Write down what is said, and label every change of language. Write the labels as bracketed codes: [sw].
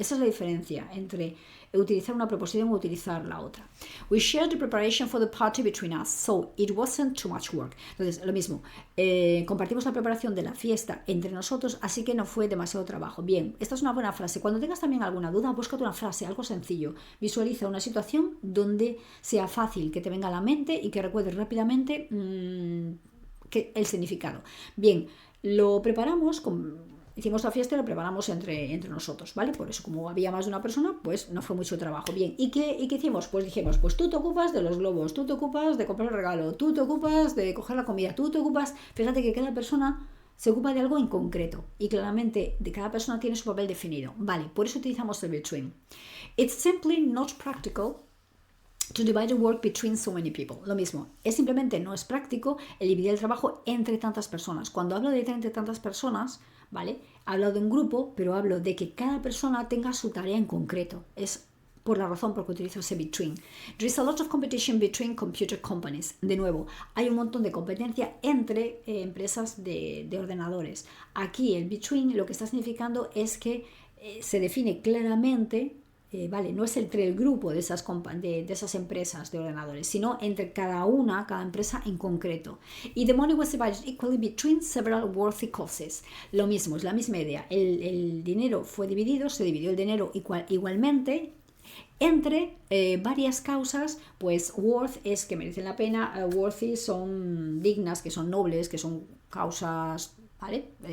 [es] Esa es la diferencia entre utilizar una preposición o utilizar la otra. [en] We shared the preparation for the party between us, so it wasn't too much work. [es] Entonces, lo mismo, compartimos la preparación de la fiesta entre nosotros, así que no fue demasiado trabajo. Bien, esta es una buena frase. Cuando tengas también alguna duda, búscate una frase, algo sencillo. Visualiza una situación donde sea fácil que te venga a la mente y que recuerdes rápidamente el significado. Bien, lo preparamos, hicimos la fiesta y lo preparamos entre nosotros, ¿vale? Por eso, como había más de una persona, pues no fue mucho trabajo. Bien, ¿y qué hicimos? Pues dijimos, pues tú te ocupas de los globos, tú te ocupas de comprar el regalo, tú te ocupas de coger la comida, tú te ocupas... Fíjate que cada persona se ocupa de algo en concreto y claramente de cada persona tiene su papel definido. Vale, por eso utilizamos el between. [en] It's simply not practical to divide the work between so many people. [es] Lo mismo, simplemente no es práctico el dividir el trabajo entre tantas personas. Cuando hablo de entre tantas personas, ¿vale? Hablo de un grupo, pero hablo de que cada persona tenga su tarea en concreto. Es por la razón por que utilizo ese between. [en] There is a lot of competition between computer companies. [es] De nuevo, hay un montón de competencia entre empresas de ordenadores. Aquí el between lo que está significando es que se define claramente vale, no es entre el grupo de esas empresas de ordenadores, sino entre cada empresa en concreto. [en] Y the money was divided equally between several worthy causes. [es] Lo mismo, es la misma idea. El dinero fue dividido, se dividió el dinero igualmente entre varias causas, pues worth es que merecen la pena, worthy son dignas, que son nobles, que son causas, ¿vale?